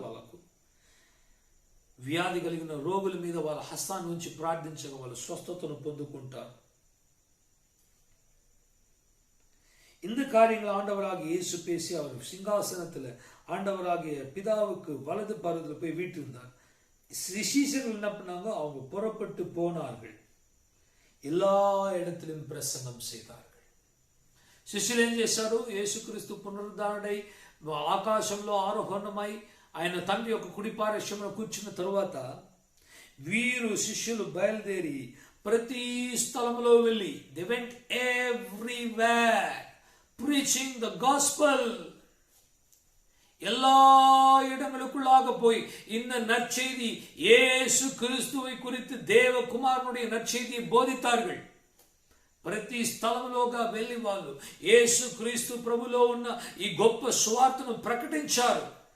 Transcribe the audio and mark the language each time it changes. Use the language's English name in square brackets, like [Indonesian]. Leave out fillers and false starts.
[Telugu] వాళ్ళకు వ్యాధి కలిగిన రోగుల మీద వాళ్ళ హస్తాన్ని ఉంచి ప్రార్థించగా వాళ్ళు స్వస్థతను పొందుకుంటారు. [Tamil] இந்த காரியங்கள் ஆண்டவராகிய இயேசு பேசி அவர் சிங்காசனத்தில் ஆண்டவராகிய பிதாவுக்கு வலது பருவத்தில் போய் வீட்டிருந்தார். சீஷர்கள் என்ன பண்ணாங்க? அவங்க புறப்பட்டு போனார்கள், எல்லா இடத்திலும் பிரசங்கம் செய்தார்கள். [Telugu] శిష్యులు ఏం చేశారు? యేసుక్రీస్తు పునరుద్ధరణై ఆకాశంలో ఆరోహణమై ఆయన తండ్రి యొక్క కుడిపార్శ్వమున కూర్చున్న తరువాత వీరు శిష్యులు బయలుదేరి ప్రతి స్థలంలో వెళ్ళి [English] they went everywhere preaching the gospel. [Tamil] எல்லா இடங்களுக்குள்ளாக போய் இந்த நற்செய்தி இயேசு கிறிஸ்துவை குறித்து தேவகுமாரனுடைய நற்செய்தியை போதித்தார்கள். [Telugu] ప్రతి స్థలంలోగా వెళ్ళి వాళ్ళు యేసు క్రీస్తు ప్రభులో ఉన్న ఈ గొప్ప సువార్తను ప్రకటించారు.